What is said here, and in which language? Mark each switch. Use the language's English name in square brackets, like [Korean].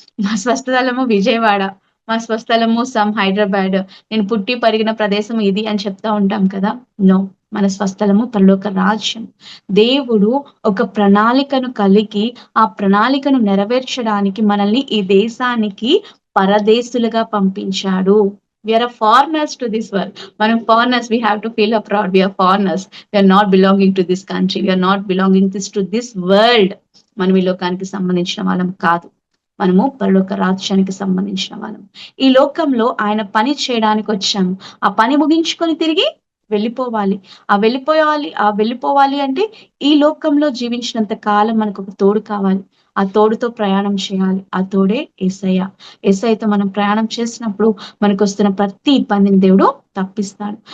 [Telugu] మా స్వస్థలము విజయవాడ, మా స్వస్థలము హైదరాబాద్, నేను పుట్టి పెరిగిన ప్రదేశం ఇది అని చెప్తా ఉంటాం కదా. నో, మన స్వస్థలము పరలోక రాజ్యం. దేవుడు ఒక ప్రణాళికను కలిగి ఆ ప్రణాళికను నెరవేర్చడానికి మనల్ని ఈ దేశానికి పరదేశులుగా పంపించాడు. [English] We are foreigners to this world. [Telugu] మనం [English] foreigners, we have to feel proud. We are foreigners. We are not belonging to this country. We are not belonging to this world. [Telugu] మనం ఈ లోకానికి సంబంధించిన వాళ్ళం కాదు. మనము పరలోక రాజ్యానికి సంబంధించిన వాళ్ళం. ఈ లోకంలో ఆయన పని చేయడానికి వచ్చాము. ఆ పని ముగించుకొని తిరిగి వెళ్ళిపోవాలి. వెళ్ళిపోవాలి అంటే ఈ లోకంలో జీవించినంత కాలం మనకు ఒక తోడు కావాలి. ఆ తోడుతో ప్రయాణం చేయాలి. ఆ తోడే యేసయ్య. యేసయ్యతో మనం ప్రయాణం చేసినప్పుడు మనకు వస్తున్న ప్రతి ఇబ్బందిని దేవుడు తప్పిస్తాడు.